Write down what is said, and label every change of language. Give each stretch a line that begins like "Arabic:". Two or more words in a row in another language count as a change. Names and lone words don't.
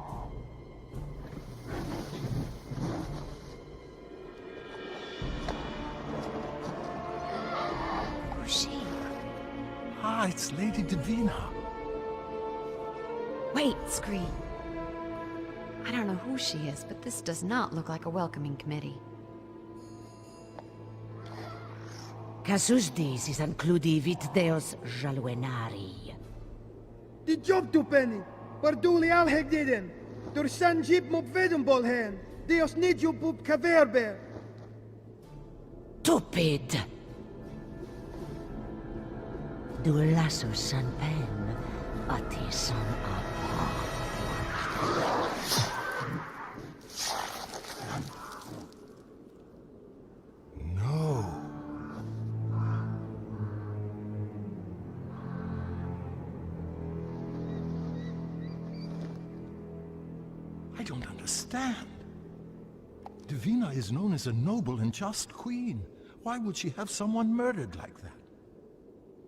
English: Who's she? Ah, it's Lady Divina. Wait, Scree. I don't know who she is, but this does not look like a welcoming committee. Casus disis includivit deos jaluenari. Die job tu penny. Parduli al hegdiden. Dur san jeep mop vedum bol hen. Deos nidju pup kaverbe. Tupid! Du lasso san pen, ati san No. I don't understand. Divina is known as a noble and just queen. Why would she have someone murdered like that?